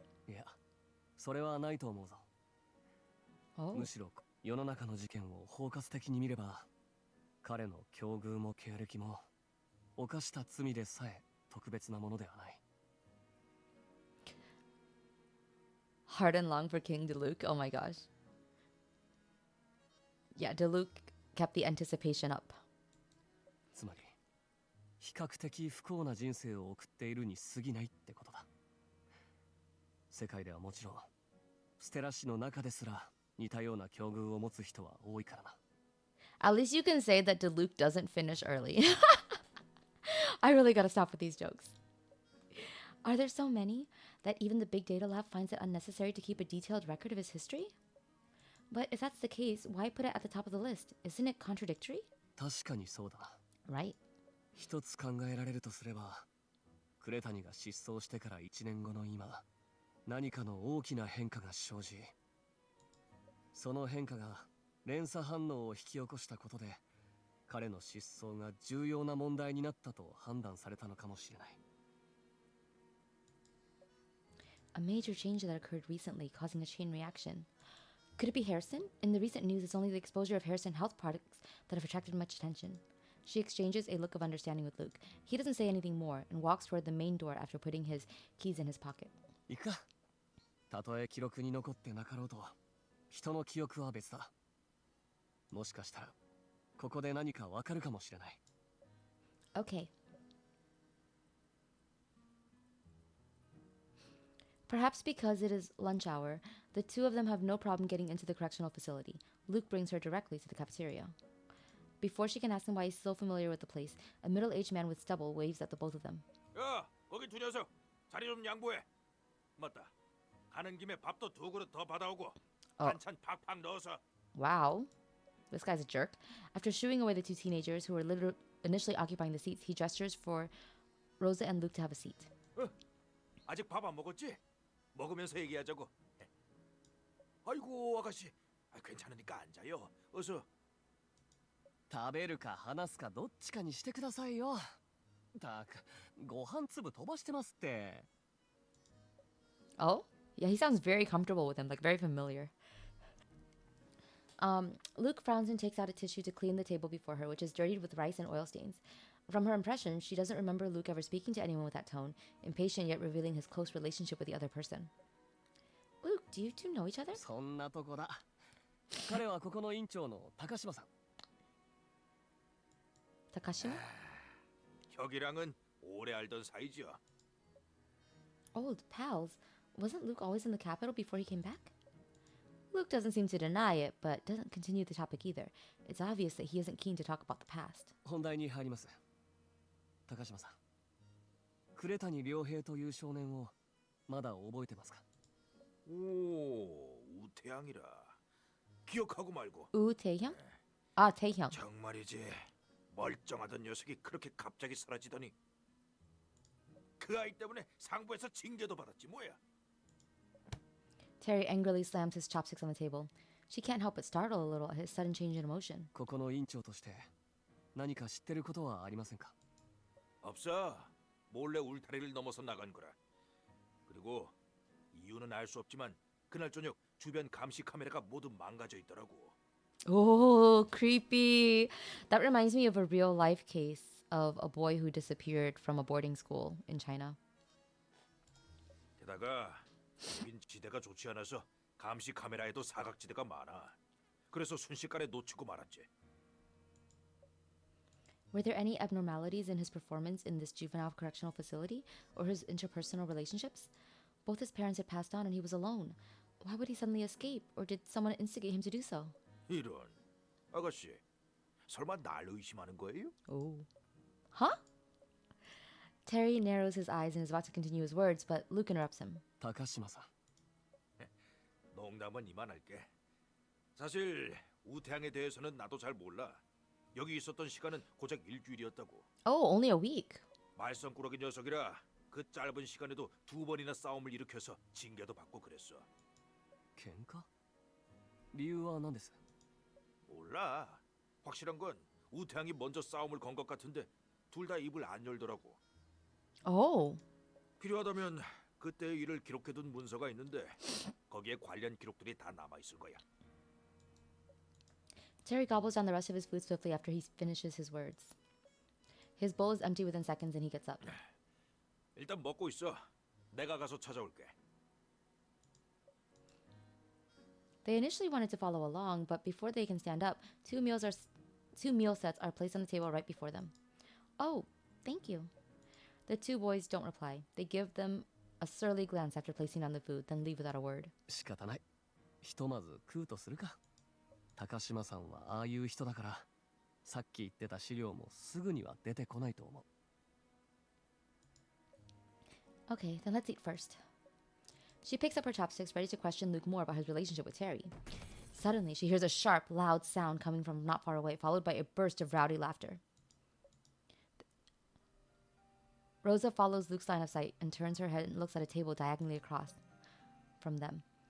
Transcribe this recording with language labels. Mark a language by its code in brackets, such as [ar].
[ja] いや、それはないと思うぞ。 [en] Oh. [ja] むしろ世の中の事件を包括的に見れば、彼の境遇も経歴も犯した罪でさえ特別なものではない。 [en] Hard and long for King DeLuke. Oh my gosh. Yeah, DeLuke kept the anticipation up. [ja] つまり比較的不幸な人生を送っているに過ぎないってことだ。世界ではもちろんステラ氏の中ですら似たような境遇を持つ人は多いからな。 [en] At least you can say that DeLuke doesn't finish early. I really gotta stop with these jokes. Are there so many that even the big data lab finds it unnecessary to keep a detailed record of his history? But if that's the case, why put it at the top of the list? Isn't it contradictory? [ja] 確かにそうだな。 [en] Right. [ja] 一つ考えられるとすれば、クレタニが失踪してから1年後の今、何かの大きな変化が生じ、その変化が連鎖反応を引き起こしたことで、彼の失踪が重要な問題になったと判断されたのかもしれない。 [en] A major change that occurred recently, causing a chain reaction. Could it be Harrison? In the recent news, it's only the exposure of Harrison health products that have attracted much attention. She exchanges a look of understanding with Luke. He doesn't say anything more and walks toward the main door after putting his keys in his pocket. [ja] 行くか。たとえ記録に残ってなかろうと、人の記憶は別だ。もしかしたら、ここで何かわかるかもしれない。 [en] Okay. Perhaps because it is lunch hour, the two of them have no problem getting into the correctional facility. Luke brings her directly to the cafeteria. Before she can ask him why he's so familiar with the place, a middle-aged man with stubble waves at the both of them. [ko] 야, 거기 두 녀석 자리 좀 양보해. 맞다. 가는 김에 밥도 두 그릇 더 받아오고 반찬 팍팍 넣어서. [en] Wow. This guy's a jerk. After shooing away the two teenagers who were initially occupying the seats, he gestures for Rosa and Luke to have a seat. [ko] 아직 밥 안 먹었지? 먹으면서 얘기하자고. 아이고 아가씨, 괜찮으니까 앉아요. 어서. [ja] 食べるか話すかどっちかにしてくださいよ。たく、ご飯粒飛ばしてますって。 [en] Oh? Yeah, he sounds very comfortable with him, like very familiar. Luke frowns and takes out a tissue to clean the table before her, which is dirtied with rice and oil stains. From her impression, she doesn't remember Luke ever speaking to anyone with that tone, impatient yet revealing his close relationship with the other person. Luke, do you two know each other? [ja] そんなとこだ。彼はここの院長の高島さん。 [en] Takashima? [ko] 혁이랑은 오래 알던 사이지요. [en] Old pals. Wasn't Luke always in the capital before he came back? Luke doesn't seem to deny it, but doesn't continue the topic either. It's obvious that he isn't keen to talk about the past. [ja] 本題に入ります。高島さん、呉谷良平という少年をまだ覚えてますか？ [ko] 오, 우태양이라. 기억하고 말고. [en] Taehyung? Ah, Taehyung. [ko] 정말이지. 멀쩡하던 녀석이 그렇게 갑자기 사라지더니 그 아이 때문에 상부에서 징계도 받았지 뭐야. [en] Terry angrily slams his chopsticks on the table. She can't help but startle a little at his sudden change in emotion. [ja] ここの院長として何か知ってることはありませんか？ [ko] 없어. 몰래 울타리를 넘어서 나간 거라. 그리고 이유는 알 수 없지만 그날 저녁 주변 감시 카메라가 모두 망가져 있더라고. [en] Oh, creepy. That reminds me of a real life case of a boy who disappeared from a boarding school in China. [ko] 게다가 여긴 지대가 좋지 않아서 감시 카메라에도 사각지대가 많아. 그래서 순식간에 놓치고 말았지. [en] Were there any abnormalities in his performance in this juvenile correctional facility or his interpersonal relationships? Both his parents had passed on and he was alone. Why would he suddenly escape? Or did someone instigate him to do so? [ko] 이런. 아가씨, 설마 날 의심하는 거예요? [en] Oh. Huh? Terry narrows his eyes and is about to continue his words, but Luke interrupts him. [ja] 高島さん。 [ko] 농담은 이만할게. 사실 우태양에 대해서는 나도 잘 몰라. 여기 있었던 시간은 고작 일주일이었다고. [en] Oh, only a week. [ko] 말썽꾸러기 녀석이라 그 짧은 시간에도 2번이나 싸움을 일으켜서 징계도 받고 그랬어. [ja] 喧嘩理由は何です？ [ko] 몰라. 확실한 건 우태양이 먼저 싸움을 건 것 같은데 둘 다 입을 안 열더라고. [en] Oh. [ko] 필요하다면 그때의 일을 기록해둔 문서가 있는데 거기에 관련 기록들이 다 남아 있을 거야. [en] Terry gobbles down the rest of his food swiftly after he finishes his words. His bowl is empty within seconds and he gets up. [ko] 일단 먹고 있어. 내가 가서 찾아올게. [en] They initially wanted to follow along, but before they can stand up, two meal sets are placed on the table right before them. Oh, thank you. The two boys don't reply. They give them a surly glance after placing down the food, then leave without a word. [ja] 仕方ない。ひとまず食うとするか。高島さんはああいう人だから、さっき言ってた資料もすぐには出てこないと思う。 [en] Okay, then let's eat first. She picks up her chopsticks, ready to question Luke more about his relationship with Terry. Suddenly, she hears a sharp, loud sound coming from not far away, followed by a burst of rowdy laughter. Rosa follows Luke's line of sight and turns her head and looks at a table diagonally across from them.